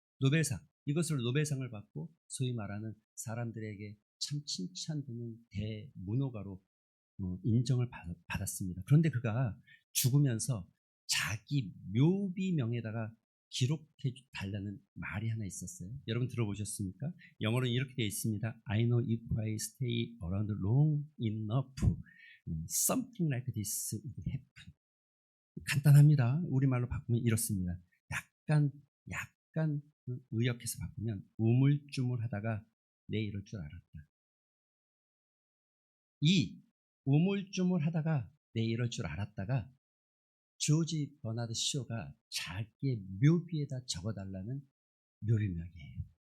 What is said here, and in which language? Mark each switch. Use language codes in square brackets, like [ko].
[ko] 노벨상, 이것으로 노벨상을 받고 소위 말하는 사람들에게 참 칭찬되는 대문호가로 인정을 받았습니다. 그런데 그가 죽으면서 자기 묘비명에다가 기록해 달라는 말이 하나 있었어요. 여러분 들어보셨습니까? 영어로는 이렇게 되어 있습니다. [en] I know if I stay around long enough, something like this would happen. [ko] 간단합니다. 우리말로 바꾸면 이렇습니다. 약간 의역해서 바꾸면 우물쭈물하다가 내 이럴 줄 알았다. 이 우물쭈물하다가 내 이럴 줄 알았다가 조지 버나드 쇼가 자기의 묘비에다 적어달라는 묘비명이에요.